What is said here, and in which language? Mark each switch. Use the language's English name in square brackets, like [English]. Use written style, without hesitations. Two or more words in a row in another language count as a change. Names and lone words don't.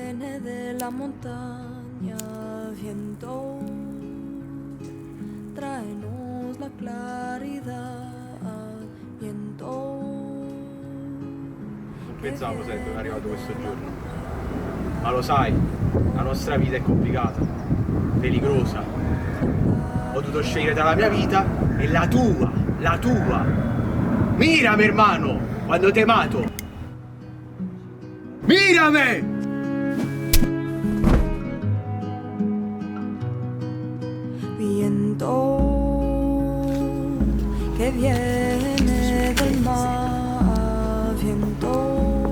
[Spanish] viene de la montaña, viento, tráenos la claridad, viento. [Italian] Non pensavo sarebbe arrivato questo giorno. Ma lo sai, la nostra vita è complicata, peligrosa. Ho dovuto scegliere tra la mia vita e la tua, la tua. Mirami, hermano, quando [Spanish] te mato. [Italian] Mirami! [Spanish] Viento que viene del mar, viento.